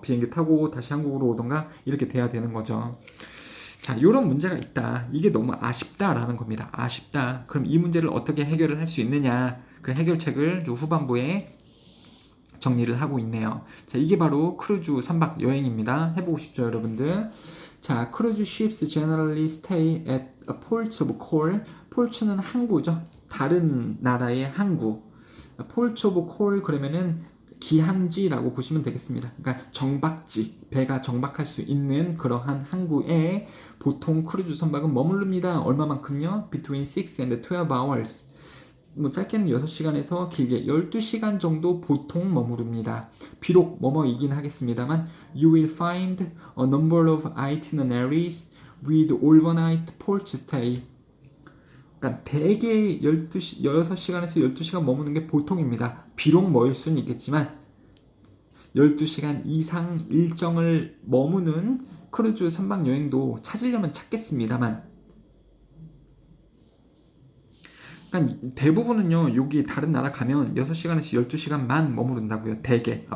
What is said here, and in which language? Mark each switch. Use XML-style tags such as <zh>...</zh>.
<ko>비행기 타고 다시 한국으로 오던가 이렇게 돼야 되는 거죠. 자, 이런 문제가 있다. 이게 너무 아쉽다라는 겁니다. 아쉽다. 그럼 이 문제를 어떻게 해결을 할 수 있느냐? 그 해결책을 후반부에 정리를 하고 있네요. 자, 이게 바로 크루즈 3박 여행입니다. 해보고 싶죠, 여러분들?</ko> <en>자, cruise ships generally stay at ports of call.</en> <ko>폴츠는 항구죠. 다른 나라의 항구.</ko> <en>ports of call</en> <ko>그러면은 기항지라고 보시면 되겠습니다. 그러니까 정박지, 배가 정박할 수 있는 그러한 항구에 보통 크루즈 선박은 머무릅니다. 얼마만큼요?</ko> <en>Between 6 and 12 hours.</en> <ko>뭐 짧게는 6시간에서 길게 12시간 정도 보통 머무릅니다. 비록 뭐뭐이긴 하겠습니다만</ko> <en>You will find a number of itineraries with overnight port stay.</en> <ko>그러니까 대개 6시간에서 12시간 머무는 게 보통입니다. 비록 멀 수는 있겠지만 12시간 이상 일정을 머무는 크루즈 선박 여행도 찾으려면 찾겠습니다만 그러니까 대부분은요, 여기 다른 나라 가면 6시간에서 12시간만 머무른다고요, 대개.</ko>